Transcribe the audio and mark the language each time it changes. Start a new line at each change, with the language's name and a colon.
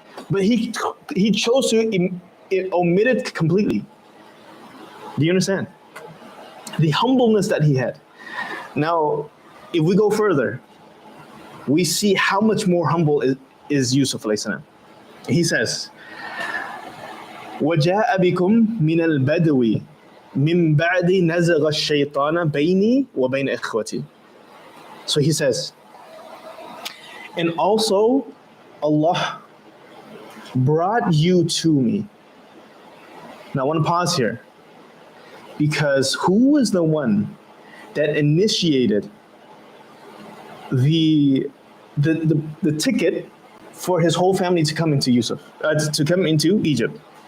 English: But he chose to omit it completely. Do you understand? The humbleness that he had. Now, if we go further, we see how much more humble is Yusuf alayhi salam. He says,
Arabic: وَجَاءَ بِكُم مِّنَ الْبَدْوِ مِن بَعْدِ نَزَغَ الشَّيْطَانَ بَيْنِي وَبَيْنَ إِخْوَتِي.
English: So he says, and also Allah brought you to me. Now I want to pause here, because who is the one that initiated the ticket for his whole family to come into to come into Egypt?